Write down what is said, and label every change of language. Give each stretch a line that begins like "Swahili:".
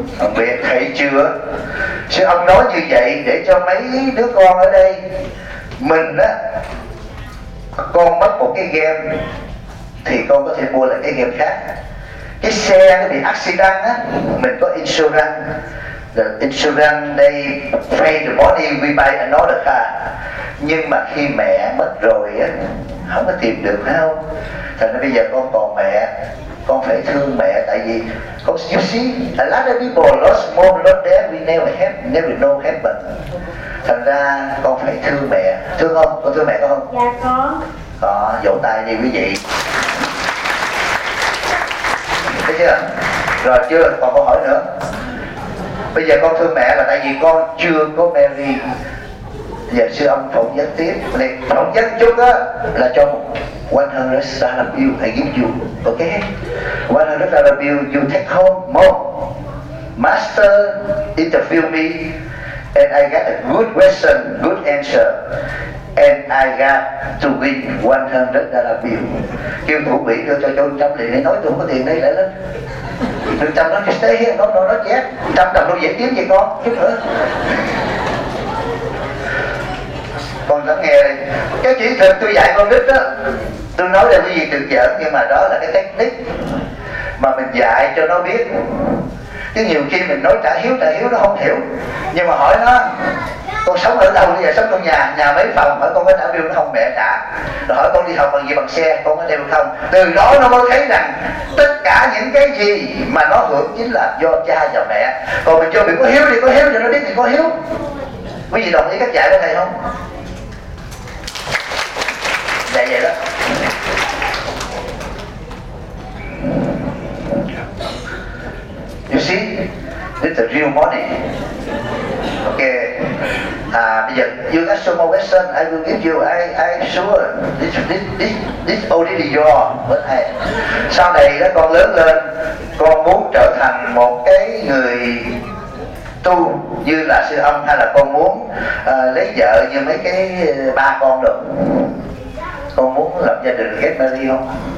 Vietnamese: Không biết, thấy chưa? Chứ ông nói như vậy để cho mấy đứa con ở đây. Mình á, con mất một cái game thì con có thể mua lại cái game khác. Cái xe nó bị accident á, mình có insurance.
English: The insurance they pay the body, we buy another car.
Vietnamese: Nhưng mà khi mẹ mất rồi á, không có tìm được phải không? Thành ra bây giờ con còn mẹ, con phải thương mẹ, tại vì con,
English: you see, a lot of people lost mom, lost dad, we never have, never know happen.
Vietnamese: Thành ra con phải thương mẹ, thương không? Con thương mẹ có không? Dạ có. Đó, vỗ tay đi quý vị. Thấy chưa? Rồi chưa, còn câu hỏi nữa. Bây giờ con thương mẹ là tại vì con chưa có marry. Giờ sư ông phỏng vấn tiếp, này phỏng vấn chút á là cho 100 star review,
English: I give you, ok? 100 star review, you take home more. Master interview me, and I got a good question, good answer, and I got to win 100 star review.
Vietnamese: Kêu thủ quỹ đưa cho chú Trâm liền, nói tôi không có tiền đây, lại lên. Đừng Trâm nói,
English: stay here, don't know, not yet.
Vietnamese: Trâm đồng đâu dễ kiếm vậy con, chút nữa. Con lắng nghe đây. Cái chuyện thật tôi dạy con nít đó, tôi nói là cái gì đừng giỡn, nhưng mà đó là cái technique mà mình dạy cho nó biết. Chứ nhiều khi mình nói trả hiếu nó không hiểu. Nhưng mà hỏi nó, con sống ở đâu bây giờ, sống trong nhà, nhà mấy phòng, hỏi con có trả bill nó không, mẹ trả. Rồi hỏi con đi học bằng gì, bằng xe, con có đeo không. Từ đó nó mới thấy rằng tất cả những cái gì mà nó hưởng chính là do cha và mẹ. Còn mình cho mình có hiếu thì có hiếu, cho nó biết thì có hiếu. Quý vị đồng ý cách dạy với thầy không? Vậy vậy đó.
English: You see, this is real money. Okay.
Vietnamese: À, bây giờ
English: you ask some more question, I will give you. I sure. This already your. But I.
Vietnamese: Sau này đó con lớn lên, con muốn trở thành một cái người tu như là sư âm, hay là con muốn lấy vợ như mấy cái ba con được. Con muốn lập gia đình
English: get married
Vietnamese: không?